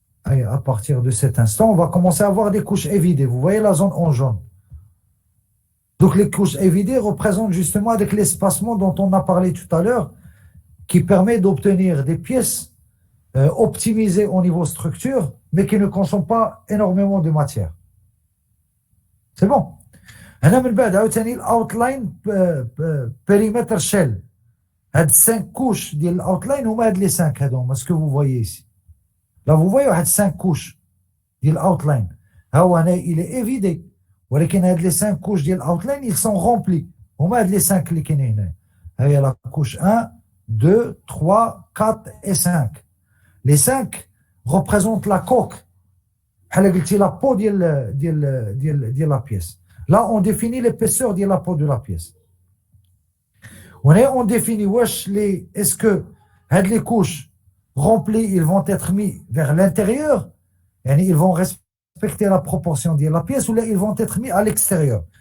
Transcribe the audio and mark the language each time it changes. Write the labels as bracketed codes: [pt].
[fr] Et à partir de cet instant, on va commencer à avoir des couches évidées. Vous voyez la zone en jaune. Donc les couches évidées représentent justement avec l'espacement dont on a parlé tout à l'heure, qui permet d'obtenir des pièces optimisées au niveau structure, mais qui ne consomment pas énormément de matière. C'est bon. [ar] هنا من بعد عاوتاني الاوتلاين بيريمتر شيل. هاد 5 couches ديال الاوتلاين هما هاد لي 5 هادو [fr] ce que vous voyez ici. Là vous voyez واحد 5 couches ديال الاوتلاين. [ar] ها هو هنا [fr] il est évidé. [ar] ولكن هاد لي 5 couches ديال الاوتلاين [fr] ils sont remplis. [ar] هما هاد لي 5 اللي كاينين هنا. ها هي لا couche 1 2 3 4 et 5. [fr] Les 5 représentent la coque. [ar] بحال قلتي [fr] la peau ديال la pièce. Là, on définit l'épaisseur de la peau de la pièce. On définit est-ce que les couches remplies, ils vont être mis vers l'intérieur, ils vont respecter la proportion de la pièce, ou là, ils vont être mis à l'extérieur.